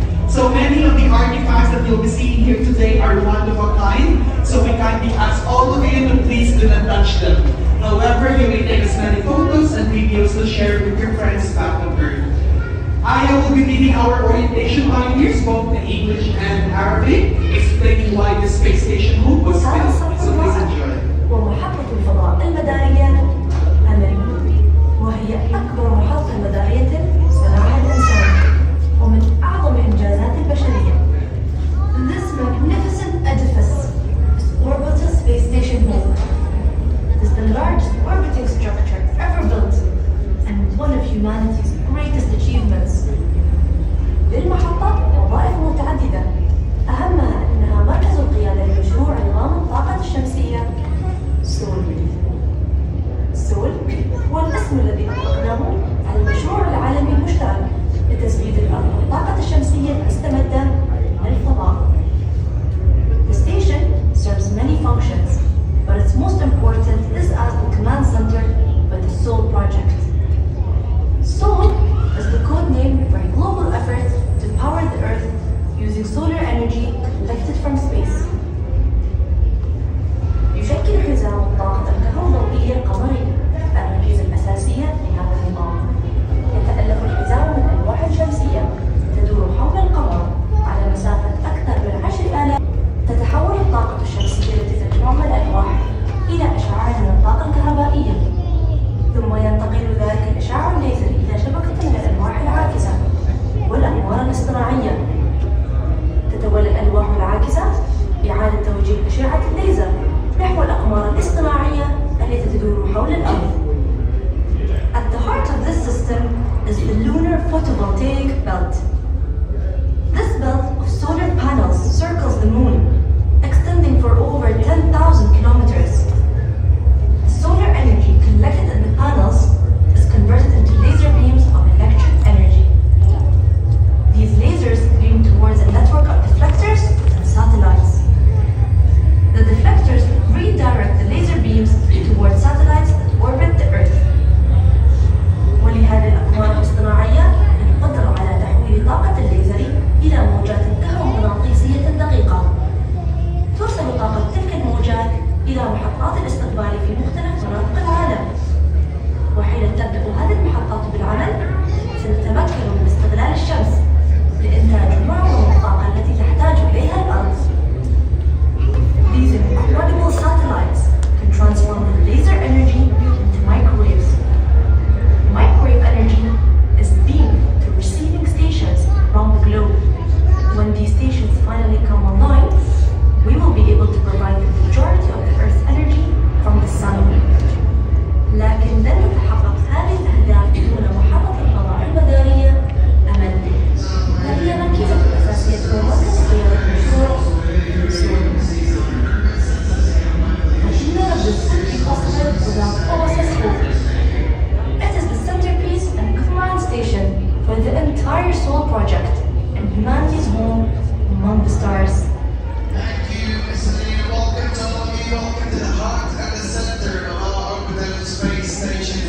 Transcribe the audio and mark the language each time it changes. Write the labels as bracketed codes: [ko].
[en] So many of the artifacts that you'll be seeing here today are one of a kind, so we kindly ask all of you to please do not touch them. However, you may take as many photos and videos to share with your friends back on Earth. I will be leading our orientation pioneers, both in English and Arabic, explaining why the space station hope was built. So please enjoy. [ar] ومحطة الفضاء المدارية أمل، وهي أكبر محطة مدارية صنعها الإنسان ومن أعظم إنجازات البشرية. [en] This magnificent edifice is Orbital Space Station Hope. It is the largest orbiting structure ever built and one of humanity's greatest achievements. [ar] للمحطة وظائف متعددة، أهمها أنها مركز القيادة لمشروع نظام الطاقة الشمسية سول. سول هو الاسم الذي أطلقناه على المشروع العالمي المشترك لتزويد الأرض بالطاقة الشمسية المستمدة من الفضاء. [en] The station serves many functions, but its most important is as the command center for the SOL project. SOL is the code name for a global effort to power the Earth using solar energy collected from space. [ar] يشكل حزام الطاقة الكهروضوئية القمري الركيزة الأساسية لهذا النظام. يتألف الحزام من ألواح شمسية تدور حول القمر على مسافة أكثر من 10,000. تتحول الطاقة الشمسية التي تجمع من الألواح إلى أشعاع من الطاقة الكهربائية، ثم ينتقل ذلك الإشعاع الليزري إلى شبكة من الألواح العاكسة والأنوار الاصطناعية. تتولى الألواح العاكسة إعادة توجيه أشعة الليزر نحو الأقمار الاصطناعية التي تدور حول الأرض. [en] At the heart of this system is the lunar photovoltaic belt. This belt of solar panels circles the moon, extending for over 10,000 kilometers. The solar energy collected in the panels is converted into laser beams of electric energy. These lasers beam towards a network of deflectors and satellites. The deflectors redirect the laser beams towards satellites that orbit the Earth. [ar] ولهذه الأقمار الاصطناعية القدرة على تحويل طاقة الليزر إلى موجات كهرومغناطيسية دقيقة. توصل طاقة تلك الموجات إلى محطات الاستقبال في مختلف مناطق العالم. وحين تبدأ هذه المحطات بالعمل سنتمكن من استغلال الشمس لإنتاج معظم الطاقة التي تحتاج إليها الأرض. [en] These incredible satellites can transform the laser energy into microwaves. Microwave energy is beamed to receiving stations around the globe. When these stations finally come online, we will be able to provide the majority of the Earth's energy from the sun. [ar] لكن لن تتحقق هذه الأهداف دون محطة الفضاء المدارية أمل. هذه الركيزة الأساسية في مركز قيادة مشروع سول. [en] None of this would be possible without OSS Hope. It is the centerpiece and command station for the entire SOL project and humanity's home among the stars. Thank you, Mr. Lee. Welcome to all of you. Welcome to the heart and the center of our Orbital Space Station.